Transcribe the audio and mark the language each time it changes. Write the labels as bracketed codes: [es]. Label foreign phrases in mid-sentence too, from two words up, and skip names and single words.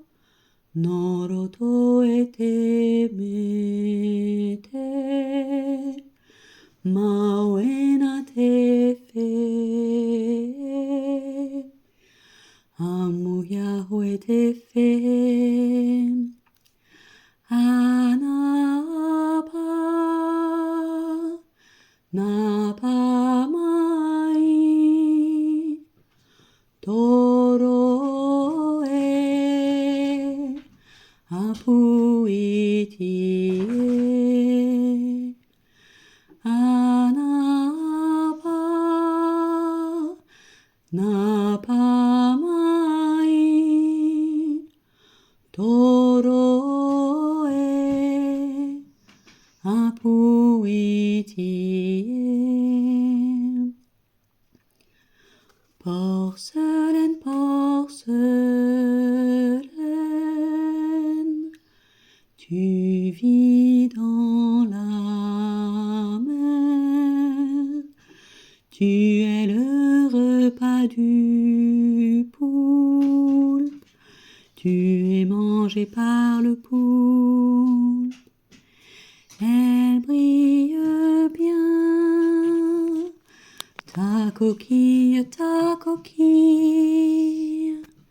[ty] Noroto ete mete. Mauena te fe. Amuya te fe. Anapa. Napa mai. Toro e apuiti e anapa napa mai toro e apuiti e [fr] porcelaine, porcelaine, tu vis dans la mer, tu es le repas du poulpe, tu es mangé par le poulpe, elle brille bien, ta coquille, ta coquille.